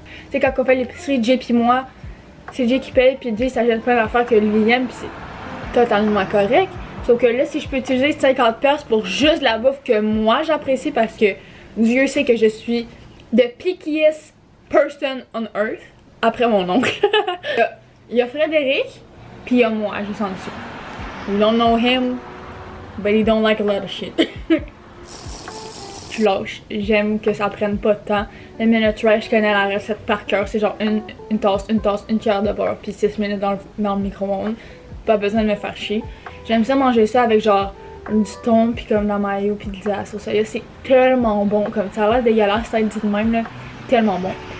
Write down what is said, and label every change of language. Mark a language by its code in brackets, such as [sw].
[fr] C'est quand on fait l'épicerie, Jay pis moi, c'est Jay qui paye pis Jay s'achète plein d'affaires que lui aime pis c'est totalement correct. Sauf que là, si je peux utiliser 50$ pour juste la bouffe que moi j'apprécie parce que Dieu sait que je suis [en] the pickiest person on earth, [fr] après mon oncle. Il y a Frédéric pis il y a moi juste en dessous. [en] You don't know him, but he don't like a lot of shit. [fr] Je lâche. J'aime que ça prenne pas de temps. Le minute rice, je connais la recette par cœur. C'est genre une tasse, une cuillère de beurre, puis 6 minutes dans le micro-ondes. Pas besoin de me faire chier. J'aime ça manger ça avec genre du thon, puis comme de la mayo, puis de la sauce soya. C'est tellement bon. Comme ça a l'air dégueulasse, ça dit de même là. Tellement bon.